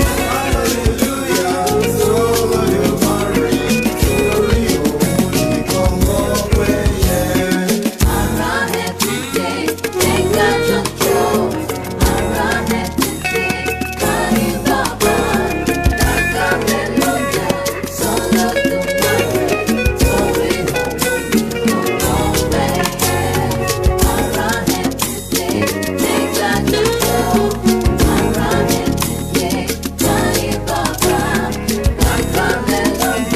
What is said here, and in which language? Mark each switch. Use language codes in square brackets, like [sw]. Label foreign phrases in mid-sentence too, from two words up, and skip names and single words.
[yo] Hallelujah, sórí òun nìkan mọ́ pẹ́ yẹ. Ara ẹ̀ ti dé, jẹ́ ká jọ jó. Ara ẹ̀ ti dé, láyé bàbá, hallelujah. [es] Solo tu nombre, sobre mi nombre, para siempre, para siempre, para siempre.